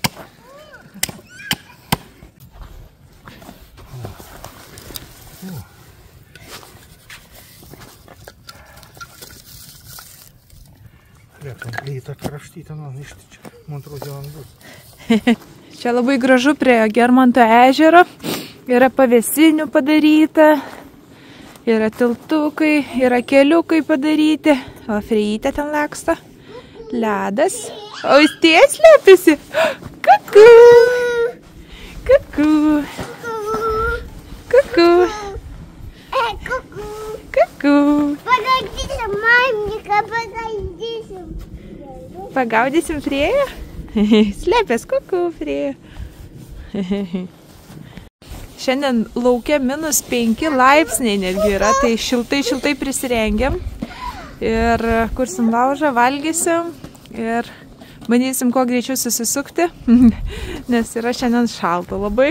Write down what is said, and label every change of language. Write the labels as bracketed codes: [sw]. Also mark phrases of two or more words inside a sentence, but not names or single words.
[lt] Plyta kraštyta, nu, iš čia, man atrodo, ant bus. Čia labai gražu prie Germanto ežero. Yra pavėsinių padaryta, yra tiltukai, yra keliukai padaryti. O Frejytė ten laksto. Ledas. O jis ties slepiasi. Kuku. Kuku. Kuku. Kuku. Pagaudysim, mamika, pagaudysim. Pagaudysim Frėją? Slėpės, kuku, Frėja. Šiandien lauke -5 laipsniai netgi yra, tai šiltai prisirengiam. Ir kursim laužą, valgysim ir bandysim kuo greičiau susisukti, nes yra šiandien šalta labai.